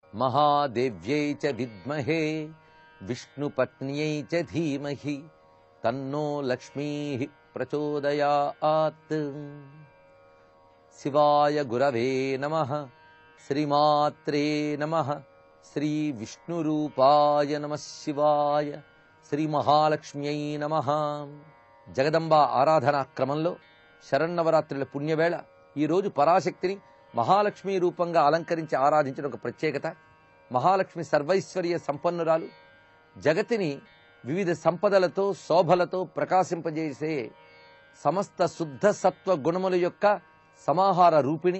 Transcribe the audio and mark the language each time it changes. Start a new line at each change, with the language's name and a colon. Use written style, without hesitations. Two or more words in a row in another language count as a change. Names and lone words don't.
Sanskrit: महादेव्यै च विद्महे विष्णुपत्न्यै च धीमहि तन्नो लक्ष्मीः प्रचोदयात्। शिवाय गुरवे नमः। श्रीमात्रे नमः। श्री विष्णुरूपाय नमः शिवाय। श्री महालक्ष्म्यै नमः.
Telugu: జగదంబ ఆరాధనా క్రమంలో శరన్నవరాత్రుల పుణ్యవేళ ఈరోజు పరాశక్తిని మహాలక్ష్మి రూపంగా అలంకరించి ఆరాధించిన ఒక ప్రత్యేకత. మహాలక్ష్మి సర్వైశ్వర్య సంపన్నురాలు, జగతిని వివిధ సంపదలతో శోభలతో ప్రకాశింపజేసే సమస్త శుద్ధ సత్వ గుణముల యొక్క సమాహార రూపిణి.